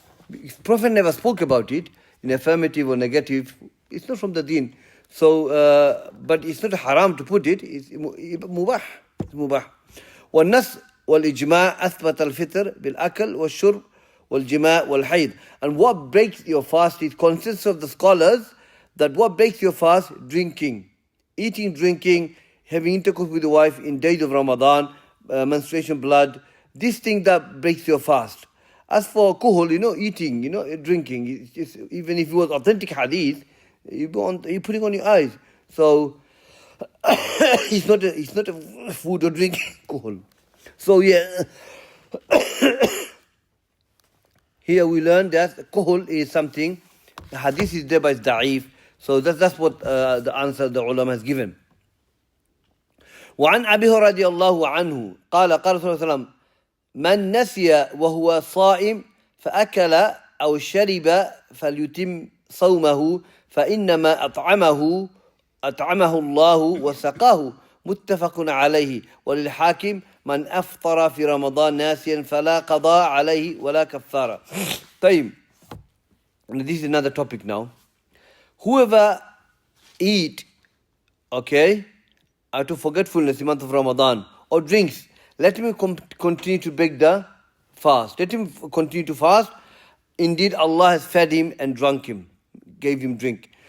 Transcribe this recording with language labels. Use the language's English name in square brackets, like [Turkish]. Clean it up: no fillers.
[English] If Prophet never spoke about it in affirmative or negative, it's not from the deen. So, but it's not haram to put it. It's mubah. It's mubah. [Arabic] والنص والإجماع أثبت الفطر بالأكل والشرب والجماع والحيض. [English] And what breaks your fast, it consists of the scholars that what breaks your fast, drinking, eating, drinking, having intercourse with the wife in days of Ramadan, menstruation, blood, this thing that breaks your fast. As for kuhul, eating, drinking, even if it was authentic hadith, you're putting on your eyes. So it's not a food or drink, kuhul. So here we learn that kuhul is something, the hadith is there but it's da'if. So that's what the answer the ulama has given. [Arabic] وعن أبي هريرة رضي الله عنه قال قال صلى الله عليه وسلم من نسي وهو صائم فأكل أو شرب فليتم صومه فإنما أطعمه الله وسقاه متفق عليه وللحاكم من أفطر في رمضان ناسيا فلا قضاء عليه ولا كفارة. طيب, [English] this is another topic now. Whoever eat, okay, out of forgetfulness in the month of Ramadan, or drinks, let him continue to break the fast. Let him continue to fast. Indeed, Allah has fed him and drunk him, gave him drink.